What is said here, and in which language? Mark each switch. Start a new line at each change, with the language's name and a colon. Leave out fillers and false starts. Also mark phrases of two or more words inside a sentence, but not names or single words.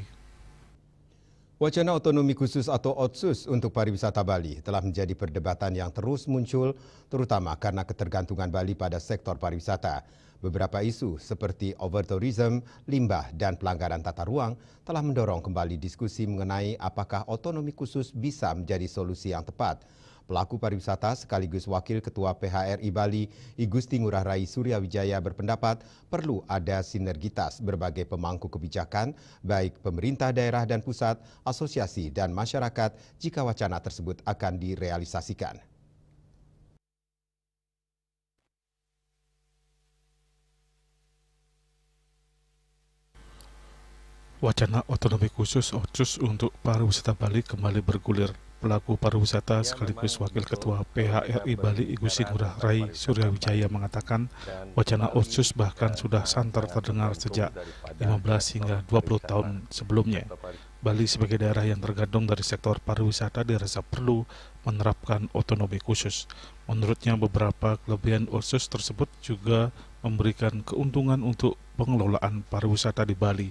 Indonesian: Wacana otonomi khusus atau OTSUS untuk pariwisata Bali telah menjadi perdebatan yang terus muncul, terutama karena ketergantungan Bali pada sektor pariwisata. Beberapa isu seperti overtourism, limbah, dan pelanggaran tata ruang telah mendorong kembali diskusi mengenai apakah otonomi khusus bisa menjadi solusi yang tepat. Pelaku pariwisata sekaligus Wakil Ketua PHRI Bali, I Gusti Ngurah Rai Suryawijaya berpendapat perlu ada sinergitas berbagai pemangku kebijakan, baik pemerintah daerah dan pusat, asosiasi dan masyarakat jika wacana tersebut akan direalisasikan. Wacana otonomi khusus OTSUS untuk pariwisata Bali kembali bergulir. Pelaku pariwisata sekaligus Wakil Ketua PHRI Bali I Gusti Ngurah Rai Suryawijaya mengatakan wacana OTSUS bahkan sudah santer terdengar sejak 15 hingga 20 tahun sebelumnya. Bali sebagai daerah yang tergantung dari sektor pariwisata dirasa perlu menerapkan otonomi khusus. Menurutnya beberapa kelebihan OTSUS tersebut juga memberikan keuntungan untuk pengelolaan pariwisata di Bali.